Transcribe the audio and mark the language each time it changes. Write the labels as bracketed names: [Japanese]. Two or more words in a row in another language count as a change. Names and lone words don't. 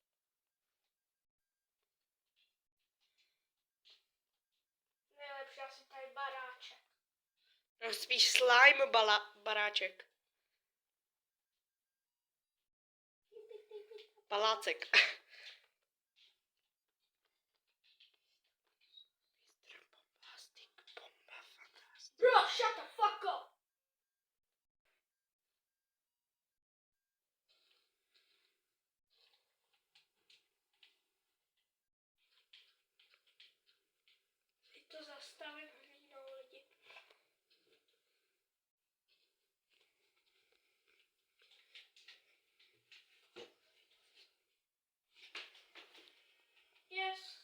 [Czech] Nejlepší asi tady baráček. No spíš slime baráček. Palácek. [English] Bro, shut the fuck up! [Czech] Teď to zastavím hlínou lidi. [English] Yes.